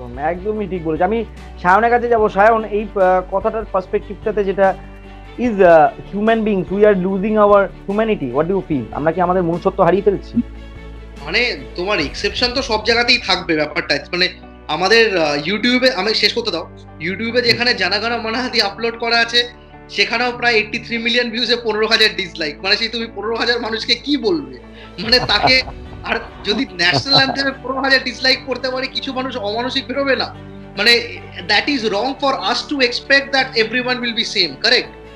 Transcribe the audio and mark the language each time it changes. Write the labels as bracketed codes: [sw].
[bn] একদমই ঠিক বলেছে। আমি সায়নের কাছে যাবো। সায়ন, এই কথাটার পার্সপেক্টিভটাতে যেটা [en] is human beings we are losing our humanity? What do you feel? [bn] আমরা কি আমাদের মনুষ্যত্ব হারিয়ে ফেলছি? মানে তোমার এক্সেপশন তো সব জায়গাতেই থাকবে ব্যাপারটা, মানে আমাদের ইউটিউবে, আমি শেষ করতে দাও, ইউটিউবে যেখানে জানাগানা মানাহাতি আপলোড করা আছে সেখানেও প্রায় 83 মিলিয়ন ভিউজে 15,000 ডিসলাইক, মানে সেই তুমি 15,000 মানুষকে কি বলবে, মানে তাকে, আর যদি ন্যাশনাল অ্যান্থেমে 15,000 ডিসলাইক করতে পারে কিছু মানুষ অমানসিক বেরোবে না, মানে [en] that is wrong for us to expect that everyone will be same, [bn] correct?